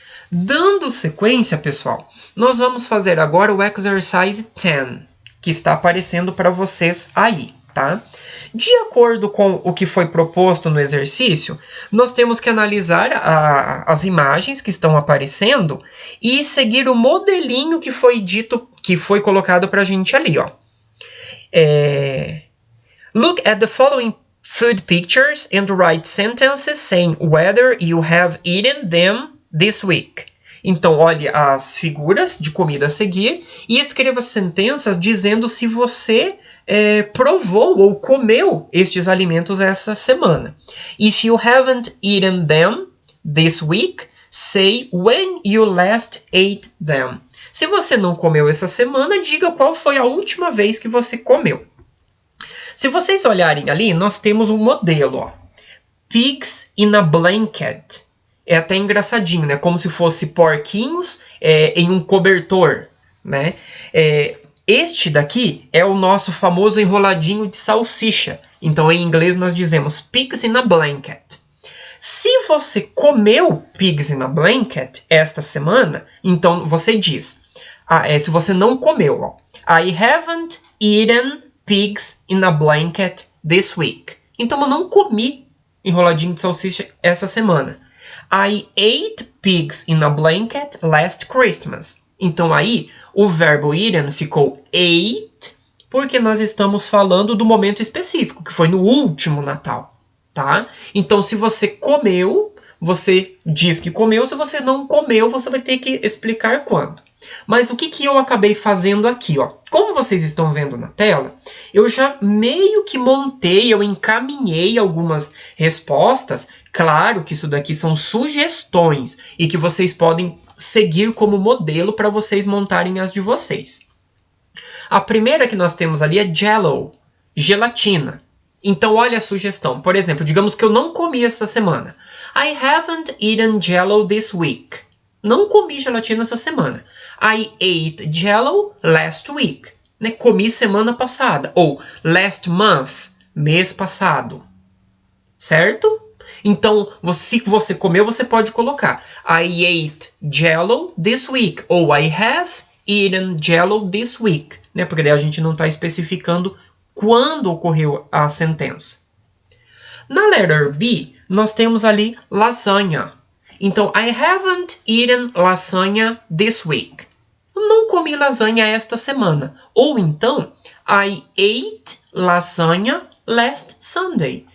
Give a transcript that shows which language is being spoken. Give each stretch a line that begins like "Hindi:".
Portuguese: Dando sequência, pessoal, nós vamos fazer agora o exercise 10, que está aparecendo para vocês aí, tá? De acordo com o que foi proposto no exercício, nós temos que analisar as imagens que estão aparecendo e seguir o modelinho que foi dito, que foi colocado para a gente ali, ó.
English: Look at the following food pictures and write sentences saying whether you have eaten them this week.
Portuguese: Então, olhe as figuras de comida a seguir e escreva sentenças dizendo se você provou ou comeu estes alimentos essa semana.
English: If you haven't eaten them this week, say when you last ate them.
Portuguese: Se você não comeu essa semana, diga qual foi a última vez que você comeu. Se vocês olharem ali, nós temos um modelo, ó.
English: Pigs in a blanket.
Portuguese: É até engraçadinho, né? Como se fosse porquinhos em um cobertor, né? Este daqui é o nosso famoso enroladinho de salsicha. Então, em inglês, nós dizemos pigs in a blanket. Se você comeu pigs in a blanket esta semana, então você diz, se você não comeu, ó,
English: I haven't eaten pigs in a blanket this week.
Portuguese: Então, eu não comi enroladinho de salsicha essa semana.
English: I ate pigs in a blanket last Christmas.
Portuguese: Então, aí, o verbo eaten ficou ate, porque nós estamos falando do momento específico, que foi no último Natal, tá? Então, se você comeu, você diz que comeu. Se você não comeu, você vai ter que explicar quando. Mas o que eu acabei fazendo aqui, ó? Como vocês estão vendo na tela, eu já meio que montei, eu encaminhei algumas respostas. Claro que isso daqui são sugestões e que vocês podem seguir como modelo para vocês montarem as de vocês. A primeira que nós temos ali é Jell-O, gelatina. Então, olha a sugestão. Por exemplo, digamos que eu não comi essa semana.
English: I haven't eaten Jell-O this week.
Portuguese: Não comi gelatina essa semana.
English: I ate Jell-O last week.
Portuguese: Né? Comi semana passada. Ou
English: last month,
Portuguese: mês passado. Certo? Então, se você comeu, você pode colocar
English: I ate Jell-O this week. Ou I have eaten Jell-O this week.
Portuguese: Né? Porque daí a gente não está especificando quando ocorreu a sentença. Na letra B, nós temos ali lasanha.
English: Então, I haven't eaten lasagna this week.
Portuguese: Eu não comi lasanha esta semana. Ou então,
English: I ate lasagna last Sunday.